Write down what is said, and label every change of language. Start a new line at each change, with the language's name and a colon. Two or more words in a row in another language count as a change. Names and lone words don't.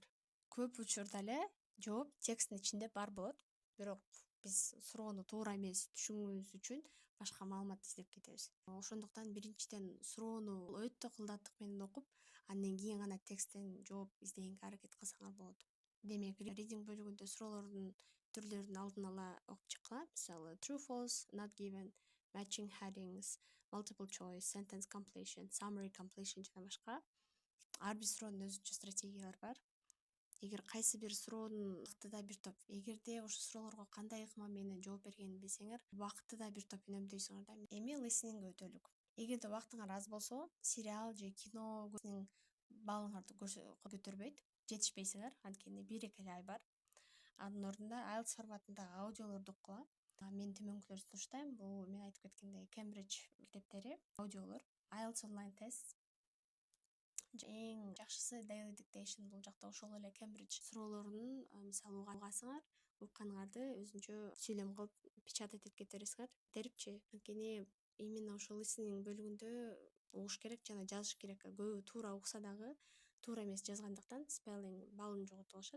Kyrgyz: Көп учурда эле жооп тексттин ичинде бар болот, бирок биз суроону туура эмес түшүнүүбүз үчүн башка маалымат издеп кетебиз. Ошондуктан биринчиден суроону өтө кылдаттык менен окуп, андан кийин гана тексттен жооп издегенге аракет кылсаңар болот. Демек, reading бөлүгүндө суроолордун түрлөрүн алдын ала окуп чыккыла. Мисалы,
English: true, false, not given, matching headings, multiple choice, sentence completion, summary completion
Kyrgyz: жана башка. Ар бир суроонун өзүнчө стратегиялары бар. Эгер кайсы бир суроонун вактыда бир топ, эгерде ошол суроолорго кандай ыкма менен жооп бергенин билсеңер, вактыда бир топ үнөмдөйсүңөр да. Эми listening өтөлүк. Эгерде вактыңар аз болсо, сериал же кино балыңарды көтөрбөйт, жетишпейсиңер, анткени 1-2 эле ай бар. Анын ордуна IELTS форматындагы аудиолорду уккула. Мен төмөнкүлөрдү сунуштайм. Бул мен айтып кеткендей Cambridge китептери, аудиолор,
English: IELTS online test.
Kyrgyz: Эң жакшысы daily dictation. Бул жакта ошол эле Cambridge суроолорунун мисалы угасыңар, укканыңарды өзүнчө сүйлөм кылып печатать этип кетерсиңер. Терипчи, анткени именно ошол listening бөлүгүндө угуш керек жана жазыш керек. Көбү туура укса дагы туура эмес жазгандыктан spelling баллын жоготуп алышат.